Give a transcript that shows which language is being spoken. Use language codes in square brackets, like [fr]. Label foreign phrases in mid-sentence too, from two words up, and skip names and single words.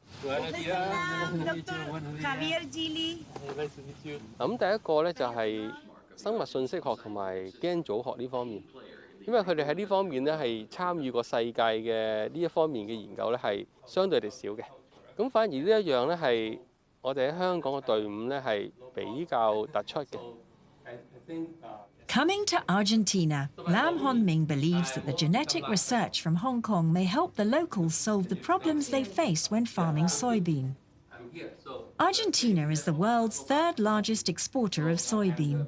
[yue] 咁第一個咧就係生物信息學同埋基因組學呢方面，因為佢哋喺呢方面咧係參與過世界嘅呢一方面嘅研究咧係相對地少嘅。咁反而呢一樣咧係我哋喺香港嘅隊伍咧係比較突出嘅。 [en] Coming to Argentina, Lam Hon Ming believes that the genetic research from Hong Kong may help the locals solve the problems they face when farming soybean. Argentina is the world's third largest exporter of soybean.